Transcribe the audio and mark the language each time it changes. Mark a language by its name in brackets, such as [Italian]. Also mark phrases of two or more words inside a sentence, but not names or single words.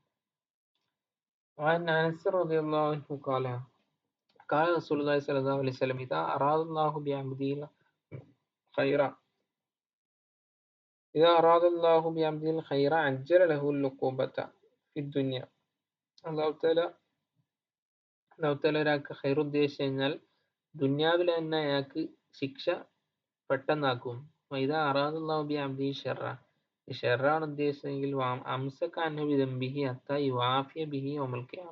[Arabic] وعن أنس رضي الله عنه قال قال رسول الله صلى الله عليه وسلم إذا أراد الله بعبده خيرا إذا أراد الله بعبده الخير عجل له العقوبة في الدنيا. الله تعالى [Malayalam] ഒരാൾക്ക് ഖൈർ ഉദ്ദേശിച്ചു കഴിഞ്ഞാൽ ദുനിയാവിൽ തന്നെ അയാൾക്ക് ശിക്ഷ പെട്ടെന്നാക്കും. [Arabic] وإذا أراد الله بعبده الشر, [Malayalam] ഷർറാണ് ഉദ്ദേശിച്ചതെങ്കിൽ [Arabic] أمسك عنه بذنبه حتى يوافي به يوم القيامة.